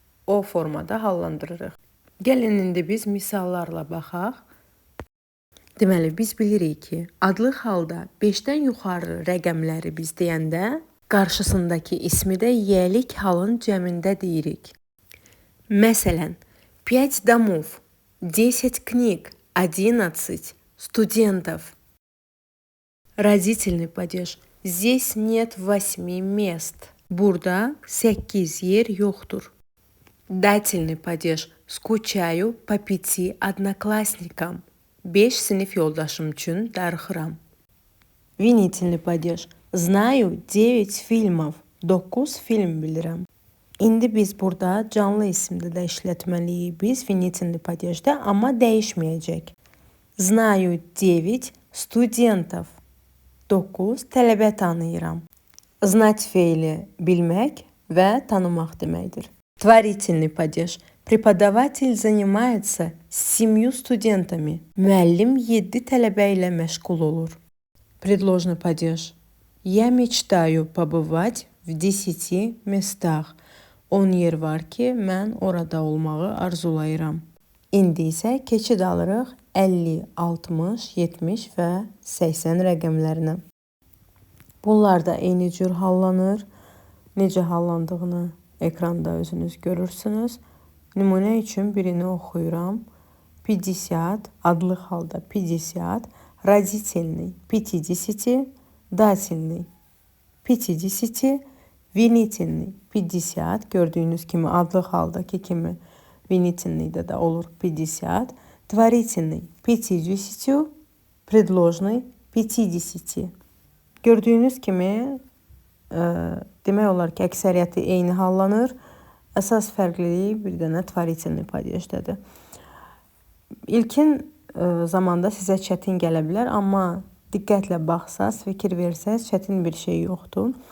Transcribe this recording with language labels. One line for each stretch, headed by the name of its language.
Azerbaijani: O formada hallandırırıq. Gəlin indi biz misallarla baxaq. Deməli, biz bilirik ki, adlı halda 5-dən yuxarı rəqəmləri biz deyəndə qarşısındakı ismi də yelik halın cəmində deyirik.
Russian: Məsələn, 5 домов, 10 книг, 11 студентов. Родительный падеж. Здесь нет 8 мест.
Azerbaijani: Burada 8 yer yoxdur.
Russian: Дательный падеж. Скучаю по 5 одноклассникам.
Azerbaijani: 5 sinif yoldaşım üçün darıxıram.
Russian: Винительный падеж. Знаю 9 фильмов.
Azerbaijani: 9 film bilirəm. İndi biz burada canlı isimdə də işlətməliyik. Biz винительный падежdə, amma dəyişməyəcək.
Russian: Знаю 9 студентов.
Azerbaijani: 9 tələbə tanıyıram. Знать feili bilmək və tanımaq deməkdir.
Russian: Творительный падеж. Преподаватель занимается с 7 студентами.
Azerbaijani: Müəllim 7 tələbə ilə məşğul olur.
Russian: Предложный падеж. Я мечтаю побывать в 10 местах.
Azerbaijani: 10 yer var ki, mən orada olmağı arzulayıram. İndi isə keçid alırıq 50, 60, 70 və 80 rəqəmlərinə. Bunlar da eyni cür hallanır. Necə hallandığını ekranda özünüz görürsünüz. Nümunə üçün birini oxuyuram. 50, adlı halda 50, родительный 50, дательный 50, винительный 50. Gördüyünüz kimi adlı haldaki kimi винительный-də də olur 50.
Russian: Творительный 50, предложный 50.
Azerbaijani: Gördüyünüz kimi demək olar ki, əksəriyyəti eyni hallanır. Əsas fərqliliyi bir dənə творительный падеждədir. İlkin zamanda sizə çətin gələ bilər, amma diqqətlə baxsaz, fikir versəz, çətin bir şey yoxdur.